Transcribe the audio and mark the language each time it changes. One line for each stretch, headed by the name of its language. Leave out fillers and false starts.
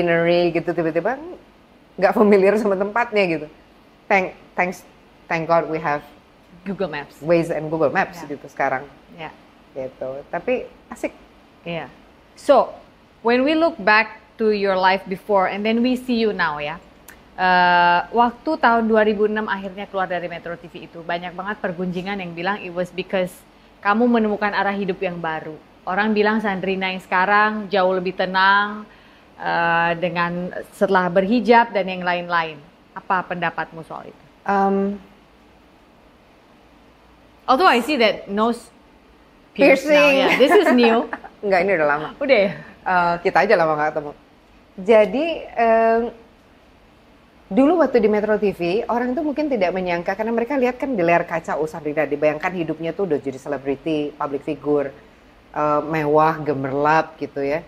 Indonesian: scenery gitu, tiba-tiba nggak familiar sama tempatnya gitu.
English: Thank God we have Google Maps. Waze and Google Maps Yeah.
Indonesian: gitu sekarang. Ya. Gitu. Tapi asik. Iya.
English: So, when we look back to your life before and then we see you now ya.
Indonesian: Waktu tahun 2006 akhirnya keluar dari Metro TV itu, banyak banget pergunjingan yang bilang
English: it was because
Indonesian: kamu menemukan arah hidup yang baru. Orang bilang Sandrina yang sekarang jauh lebih tenang dengan setelah berhijab dan yang lain-lain. Apa pendapatmu soal itu?
English: Although I see that nose piercing. Now, Piercing. yeah, this is new.
Indonesian: Enggak, ini udah lama. Udah ya? Kita aja lama nggak ketemu. Jadi dulu waktu di Metro TV orang itu mungkin tidak menyangka karena mereka lihat kan di layar kaca Sandrina, dibayangkan hidupnya tuh udah jadi selebriti, public figure, mewah, gemerlap gitu ya.